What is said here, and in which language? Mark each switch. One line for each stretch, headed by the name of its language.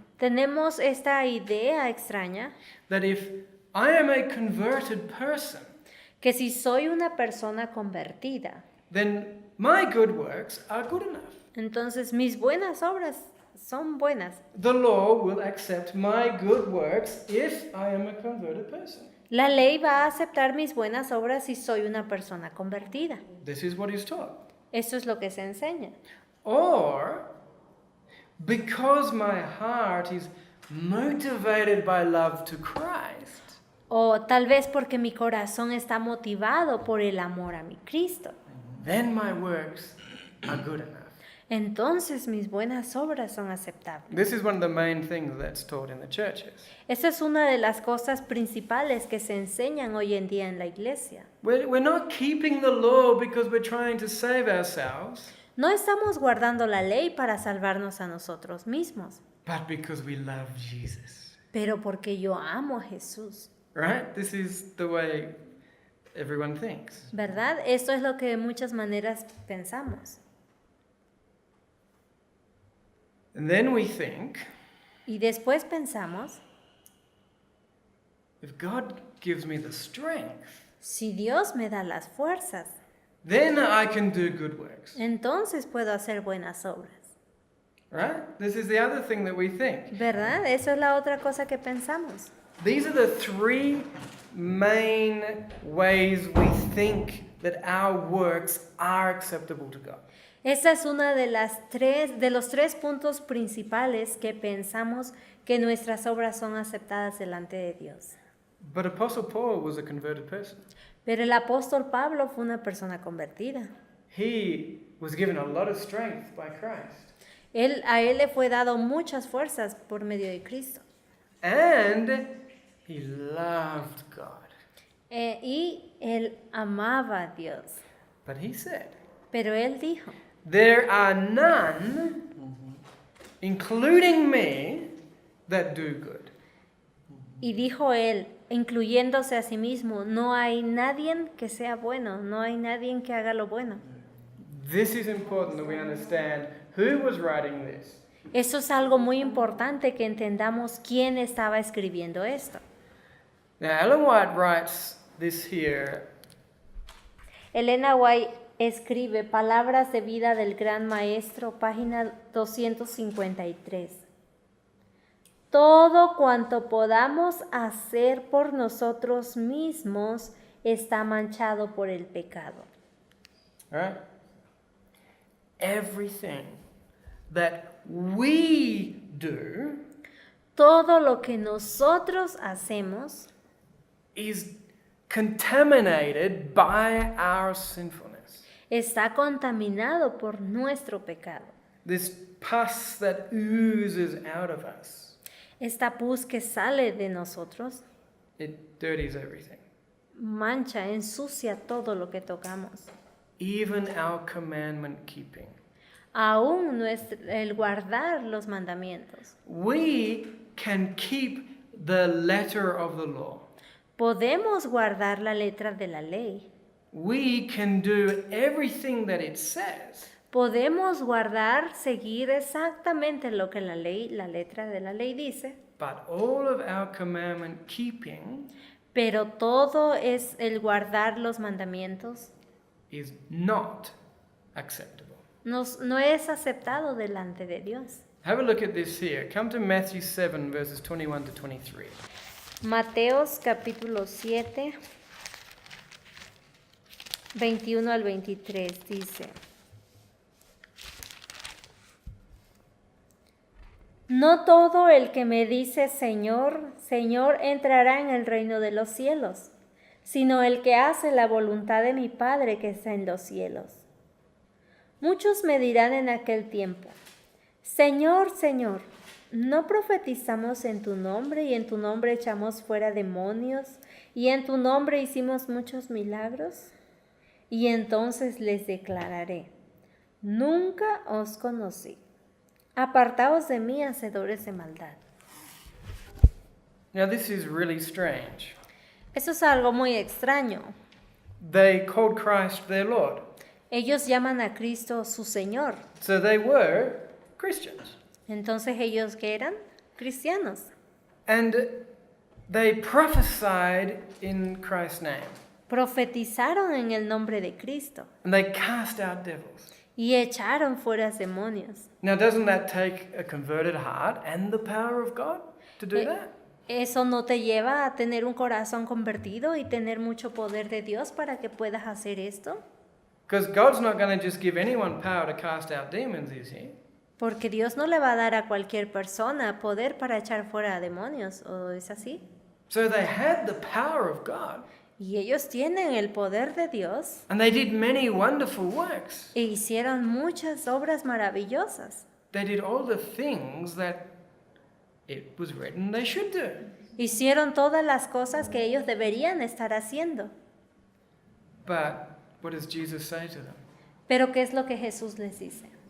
Spanish: Tenemos esta idea extraña
English: that if I am a converted person,
Spanish: que si soy una persona convertida,
English: then my good works are good enough.
Spanish: entonces mis buenas obras son buenas.
English: The law will accept my good works if I am a converted person.
Spanish: La ley va a aceptar mis buenas obras si soy una persona convertida.
English: This is what is taught.
Spanish: Esto es lo que se enseña.
English: Or, because my heart is motivated by love to Christ,
Spanish: O tal vez porque mi corazón está motivado por el amor a mi Cristo.
English: then my works are good enough.
Spanish: Entonces mis buenas obras son aceptables.
English: This is one of the main things that's taught in the churches.
Spanish: Esta es una de las cosas principales que se enseñan hoy en día en la iglesia.
English: We're not keeping the law because we're trying to save ourselves,
Spanish: No estamos guardando la ley para salvarnos a nosotros mismos,
English: but because we love Jesus.
Spanish: pero porque yo amo a Jesús,
English: Right? This is the way everyone thinks.
Spanish: ¿verdad? Esto es lo que de muchas maneras pensamos.
English: And then we think,
Spanish: Y después pensamos,
English: if God gives me the strength,
Spanish: si Dios me da las fuerzas,
English: then I can do good works.
Spanish: entonces puedo hacer buenas obras,
English: Right? This is the other thing that we think.
Spanish: ¿verdad? Eso es la otra cosa que pensamos.
English: These are the three main ways we think that our works are acceptable to God.
Spanish: Esa es una de los tres puntos principales que pensamos que nuestras obras son aceptadas delante de Dios.
English: But Apostle Paul was a converted person.
Spanish: Pero el apóstol Pablo fue una persona convertida.
English: He was given a lot of strength by Christ.
Spanish: A él le fue dado muchas fuerzas por medio de Cristo.
English: And he loved God.
Spanish: Y él amaba a Dios.
English: But he said,
Spanish: Pero él dijo,
English: there are none, including me, that do good.
Spanish: y dijo él, incluyéndose a sí mismo, no hay nadie que sea bueno, no hay nadie que haga lo bueno.
English: This is important that we understand who was writing this.
Spanish: Eso es algo muy importante que entendamos quién estaba escribiendo esto.
English: Now, Ellen White writes this here.
Spanish: Elena White escribe Palabras de vida del Gran Maestro, página 253. Todo cuanto podamos hacer por nosotros mismos está manchado por el pecado.
English: All right? Everything that we do
Spanish: Todo lo que nosotros hacemos
English: is contaminated by our sinfulness.
Spanish: está contaminado por nuestro pecado.
English: This pus that oozes out of us,
Spanish: Esta pus que sale de nosotros
English: it dirties everything.
Spanish: mancha, ensucia todo lo que tocamos.
English: Even our commandment keeping.
Spanish: Aún el guardar los mandamientos.
English: We can keep the letter of the law.
Spanish: Podemos guardar la letra de la ley.
English: We can do everything that it says.
Spanish: Podemos guardar, seguir exactamente lo que la letra de la ley dice,
English: But all of our commandment keeping
Spanish: pero todo es el guardar los mandamientos
English: is not acceptable.
Spanish: no es aceptado delante de Dios.
English: Have a look at this here. Come to Matthew 7, verses 21 to 23.
Spanish: Mateos capítulo 7, 21 al 23 dice: No todo el que me dice Señor, Señor entrará en el reino de los cielos, sino el que hace la voluntad de mi Padre que está en los cielos. Muchos me dirán en aquel tiempo: Señor, Señor, ¿no profetizamos en tu nombre y en tu nombre echamos fuera demonios y en tu nombre hicimos muchos milagros? Y entonces les declararé: Nunca os conocí. Apartaos de mí, hacedores de maldad.
English: Now, this is really strange.
Spanish: Eso es algo muy extraño.
English: They called Christ their Lord.
Spanish: Ellos llaman a Cristo su Señor.
English: So they were Christians.
Spanish: Entonces, ¿ellos qué eran? Cristianos.
English: And they prophesied in Christ's name.
Spanish: Profetizaron en el nombre de Cristo
English: And they cast out devils.
Spanish: y echaron fuera demonios.
English: Now, doesn't that take a converted heart and the power of God to do that?
Spanish: ¿Eso no te lleva a tener un corazón convertido y tener mucho poder de Dios para que puedas hacer esto?
English: Because God's not going to just give anyone power to cast out demons, is he?
Spanish: Porque Dios no le va a dar a cualquier persona poder para echar fuera a demonios, ¿o es así?
English: So they had the power of God.
Spanish: Y ellos tienen el poder de Dios
English: And they did many wonderful works.
Spanish: e hicieron muchas obras maravillosas.
English: They did all the things that it was written they should do.
Spanish: Hicieron todas las cosas que ellos deberían estar haciendo.
English: But what does Jesus say to them?
Spanish: Pero ¿qué es lo que Jesús les dice?